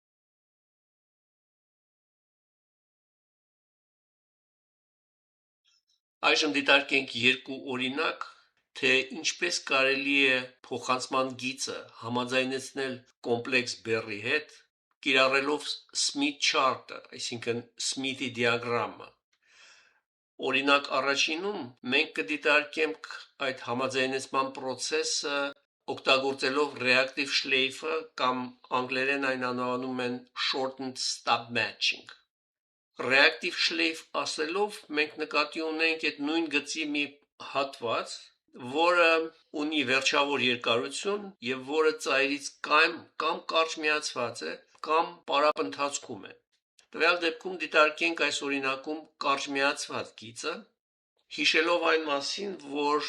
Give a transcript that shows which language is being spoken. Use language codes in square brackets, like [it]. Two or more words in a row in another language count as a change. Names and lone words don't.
[hy] Այժմ դիտարկենք երկու օրինակ, թե ինչպես կարելի է փոխանցման գիծը համաձայնեցնել կոմպլեքս բեռի հետ, կիրառելով [en] Smith chart- [hy] ը, այսինքն Smith-ի դիագրամը։ Օրինակ առաջինում մենք կդիտարկենք այդ համաձայնեցման process-ը օգտագործելով reactive schleife կամ անգլերեն այն անվանում են [en] shortened stub matching։ Reactive schleife [hy] ասելով մենք նկատի ունենք այդ նույն գծի մի հատված, որը ունի վերջավոր երկարություն եւ որը ծայրից կամ կարճ միացված է կամ պարապընթացքում է։ Տվյալ դեպքում դիտարկենք այս օրինակում կարճ միացված գիծը, հիշելով այն մասին, որ